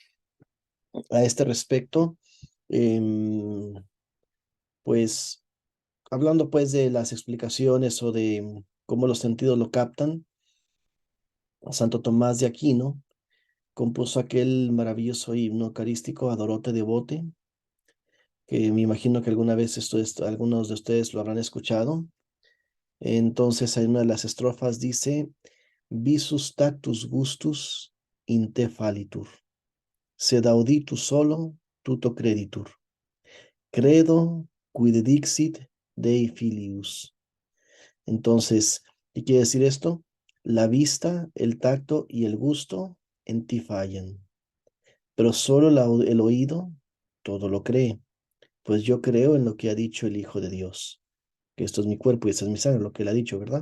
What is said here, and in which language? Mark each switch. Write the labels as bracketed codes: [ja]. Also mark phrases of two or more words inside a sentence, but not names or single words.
[es] A este respecto, em, pues hablando pues de las explicaciones o de cómo los sentidos lo captan, Santo Tomás de Aquino compuso aquel maravilloso himno eucarístico, Adorote Devote, que me imagino que alguna vez algunos de ustedes lo habrán escuchado. Entonces, en una de las estrofas dice: [la] Visus tactus gustus in te fallitur, sed auditus solo tuto creditur, credo quid dixit Dei filius. [es] Entonces, ¿qué quiere decir esto? La vista, el tacto y el gusto en ti fallan, pero solo el oído todo lo cree, pues yo creo en lo que ha dicho el Hijo de Dios, que esto es mi cuerpo y esta es mi sangre, lo que él ha dicho, ¿verdad?